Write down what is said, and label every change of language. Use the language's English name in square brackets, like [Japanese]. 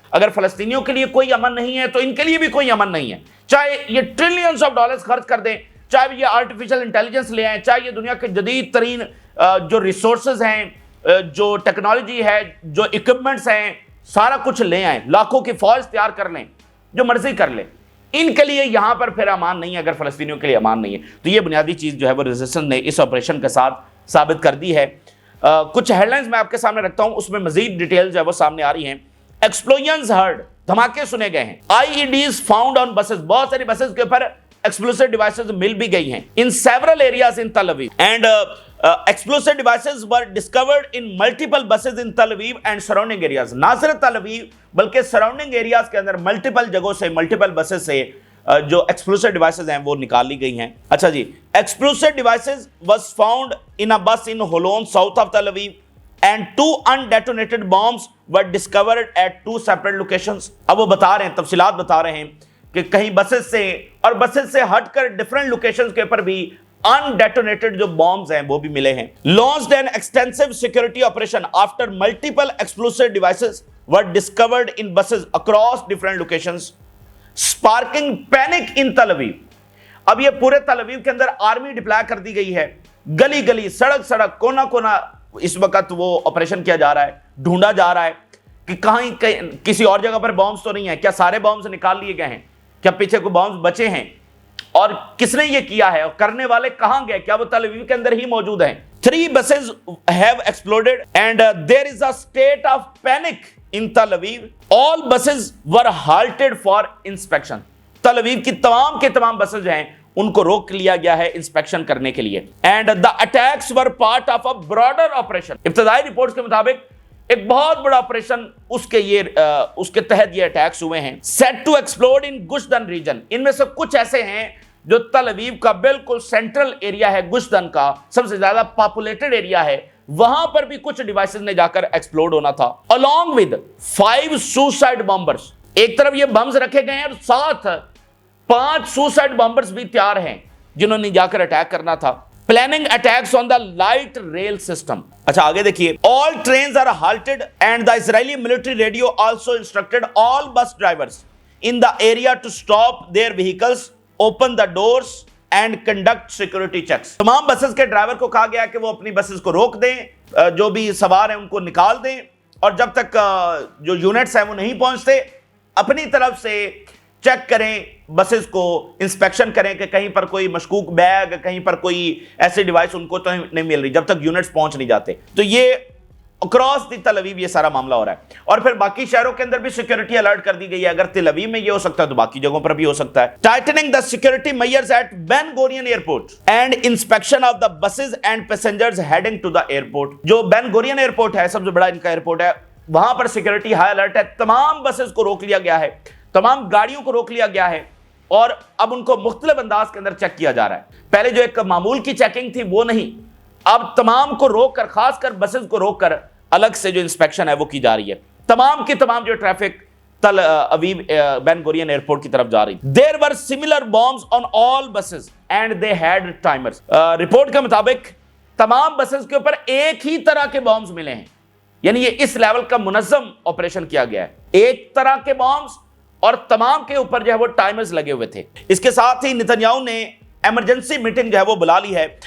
[Urdu] اگر فلسطینیوں کے لیے کوئی امن نہیں ہے تو ان کے لیے بھی کوئی امن نہیں ہے, چاہے یہ ٹریلینز آف ڈالرز خرچ کر دیں, چاہے یہ آرٹیفیشل انٹیلیجنس لے آئیں, چاہے یہ دنیا کے جدید ترین جو ریسورسز ہیں, جو ٹیکنالوجی ہے, جو اکوپمنٹس ہیں, سارا کچھ لے آئیں, لاکھوں کی فوج تیار کر لیں, جو مرضی کر لیں, ان کے لیے یہاں پر پھر امان نہیں ہے اگر فلسطینیوں کے لیے امان نہیں ہے. تو یہ بنیادی چیز جو ہے وہ ریزسٹنس نے اس آپریشن کے ساتھ ثابت کر دی ہے. کچھ ہیڈ لائنز میں آپ کے سامنے رکھتا ہوں, اس میں مزید ڈیٹیل جو ہے وہ سامنے آ رہی ہیں. [English] explosions heard, [Urdu] دھماکے سنے گئے ہیں. [English] I E Ds found on buses, [Urdu] بہت ساری بسز کے اوپر explosive devices مل بھی گئی ہیں [English] in several areas in Tel Aviv, and explosive devices were discovered in multiple buses in Tel Aviv and surrounding areas. [Urdu] نہ صرف تل اویو بلکہ سراؤنڈنگ ایریاز کے اندر ملٹیپل جگہوں سے, ملٹیپل بسز سے جو ایکسپلوسیو ڈیوائسز ہیں وہ نکال لی گئی ہیں. اچھا جی, [English] Explosive devices was found in a bus in Holon, south of Tel Aviv, and 2 undetonated bombs were discovered at 2 separate locations. [Urdu] اب وہ بتا رہے ہیں, تفصیلات بتا رہے ہیں کہ کہیں بسز سے اور بسز سے ہٹ کر ڈیفرنٹ لوکیشنز کے اوپر بھی undetonated جو بامز ہیں وہ بھی ملے ہیں. [English] Launched an extensive security operation after multiple explosive devices were discovered in buses across different locations, sparking panic in Tel Aviv. [Urdu] اب یہ پورے تل اویو کے اندر آرمی ڈپلائی کر دی گئی ہے, گلی گلی, سڑک سڑک, کونا کونا اس وقت وہ آپریشن کیا جا رہا ہے, ڈھونڈا جا رہا ہے کہ کہیں کسی اور جگہ پر بامز تو نہیں ہے, کیا سارے بامز نکال لیے گئے ہیں, کیا پیچھے کوئی بامز بچے ہیں, اور کس نے یہ کیا ہے, اور کرنے والے کہاں گئے, کیا وہ تل اویو کے اندر ہی موجود ہیں. [English] 3 buses have exploded and there is a state of panic in Tel Aviv, all buses were halted for inspection. [Urdu] تل اویو کی تمام کے تمام بسز جو ہیں ان کو روک لیا گیا ہے انسپیکشن کرنے کے لیے. [English] And the attacks were part of a broader operation. [Urdu] ابتدائی رپورٹس کے مطابق ایک بہت بڑا آپریشن اس کے تحت یہ اٹیکس ہوئے ہیں. [English] Set to explode in Gush Dan region. [Urdu] ان میں سے کچھ ایسے ہیں جو تل اویو کا بالکل سینٹرل ایریا ہے, گش دن کا سب سے زیادہ پاپولیٹڈ ایریا ہے, وہاں پر بھی کچھ ڈیوائسز نے جا کر ایکسپلوڈ ہونا تھا. [English] along with 5 suicide bombers. [Urdu] ایک طرف یہ بمز رکھے گئے ہیں اور ساتھ 5 سوسائڈ بمبرز بھی تیار ہیں جنہوں نے جا کر اٹیک کرنا تھا. [English] Planning attacks on the light rail system. [Urdu] اچھا آگے دیکھیے. [English] all trains are halted and the Israeli military radio also instructed all bus drivers in the area to stop their vehicles, open the doors and conduct security checks. [Urdu] تمام buses کے driver کو کہا گیا کہ وہ اپنی بسز کو روک دیں, جو بھی سوار ہیں ان کو نکال دیں, اور جب تک جو یونٹس ہیں وہ نہیں پہنچتے اپنی طرف سے چیک کریں, بسز کو انسپیکشن کریں کہ کہیں پر کوئی مشکوک بیگ, کہیں پر کوئی ایسی ڈیوائس ان کو تو نہیں مل رہی جب تک یونٹس پہنچ نہیں جاتے. تو یہ اکراس دی تل اویو یہ سارا معاملہ ہو رہا ہے. اور پھر باقی شہروں کے اندر بھی سیکیورٹی الرٹ کر دی گئی ہے. اگر تل اویو میں یہ ہو سکتا ہے تو باقی جگہوں پر بھی ہو سکتا ہے. [English] Tightening the security measures at Ben Gurion airport and inspection of the buses and passengers heading to the airport. [Urdu] جو بین گورین ایئرپورٹ ہے, سب سے بڑا ان کا ایئرپورٹ ہے, وہاں پر سیکیورٹی ہائی الرٹ ہے. تمام بسز کو روک لیا گیا ہے, تمام گاڑیوں کو روک لیا گیا ہے, اور اب ان کو مختلف انداز کے اندر چیک کیا جا رہا ہے. پہلے جو ایک معمول کی چیکنگ تھی وہ نہیں, اب تمام کو روک کر, خاص کر بسز کو روک کر الگ سے جو انسپیکشن ہے وہ کی جا رہی ہے. تمام کی تمام جو ٹریفک تل اویو بین گورین ایئرپورٹ کی طرف جا رہی. [English] There were similar bombs on all buses and they had timers. [Urdu] Report کے مطابق تمام بسز کے اوپر ایک ہی طرح کے بامز ملے ہیں, یعنی یہ اس لیول کا منظم آپریشن کیا گیا ہے. ایک طرح کے بامز اور تمام کے اوپر جو ہے وہ ٹائمرز لگے ہوئے تھے. اس کے ساتھ ہی نتنیاہو نے ایمرجنسی میٹنگ جو ہے وہ بلا لی ہے.